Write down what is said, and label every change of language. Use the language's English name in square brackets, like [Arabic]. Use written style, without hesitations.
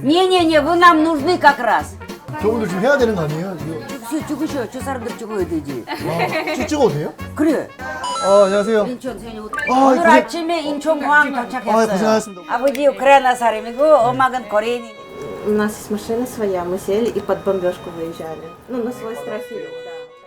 [Russian] Не-не-не, вы нам нужны как раз. [Korean] 저분들 지금 해야 되는 거 아니에요? [Russian] Все, [Korean] 찍으셔. 저 사람들 찍어야 되지. 찍어도 돼요? 그래. 안녕하세요. 인천 생일. 아, 오늘 고생- 아침에 인천공항 도착했어요. 아, 고생하셨습니다. 아버지 우크라이나 사람이고 엄마는 코리안인. [Russian] У нас есть машина своя, мы сели и под бомбежку выезжали. Ну, на свой страх и риск, да.